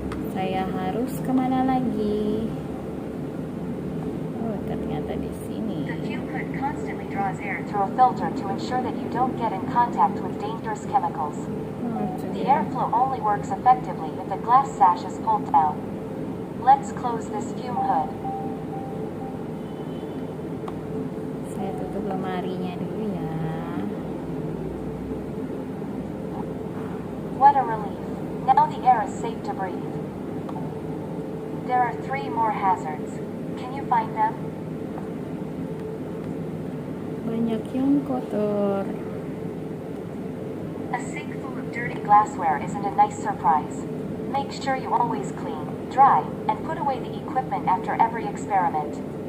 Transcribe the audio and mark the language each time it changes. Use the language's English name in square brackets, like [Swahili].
[Indonesian] Saya harus kemana lagi? Oh, ternyata di sini. [English] The fume hood constantly draws air through a filter to ensure that you don't get in contact with dangerous chemicals. [Indonesian] Oh, itu [English] The [Indonesian] dia. [English] airflow only works effectively if the glass sash is pulled down. Let's close this fume hood. [Indonesian] Saya tutup lemarinya dulu ya. [English] What a relief. Now the air is safe to breathe. There are 3 more hazards. Can you find them? [Indonesian] Banyak yang kotor. [English] A sink full of dirty glassware isn't a nice surprise. Make sure you always clean, dry, and put away the equipment after every experiment.